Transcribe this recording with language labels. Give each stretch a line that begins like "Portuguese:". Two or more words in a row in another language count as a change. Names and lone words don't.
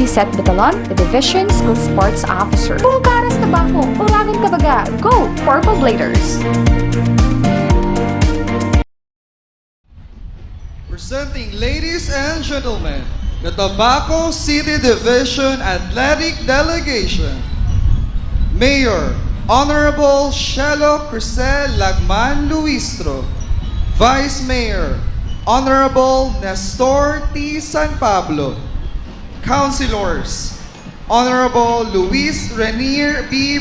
English: Set Batalon, the Division School Sports Officer.
Bikol: Pungkaras Tabako, Uragan Kabaga,
English: go Purple Bladers! Presenting ladies and gentlemen, the Tobacco City Division Athletic Delegation. Mayor, Honorable Shelo Crisel Lagman Luistro. Vice Mayor, Honorable Nestor T. San Pablo. Councilors, Honorable Luis Renier B.